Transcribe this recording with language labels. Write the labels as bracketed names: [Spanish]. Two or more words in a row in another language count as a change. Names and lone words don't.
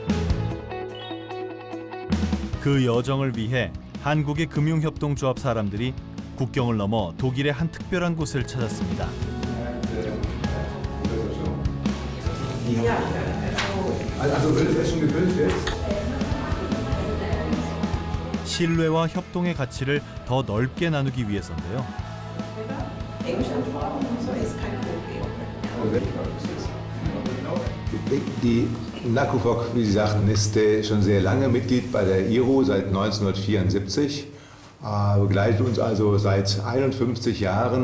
[Korean] 그 여정을 위해 한국의 금융협동조합 사람들이 국경을 넘어 독일의 한 특별한 곳을 찾았습니다. 신뢰와 협동의 가치를 더 넓게 나누기 위해서인데요. [German] Die NACOFOC, wie Sie sagten, ist schon sehr lange Mitglied bei der IRO, seit 1974. Begleitet uns also seit 51 Jahren.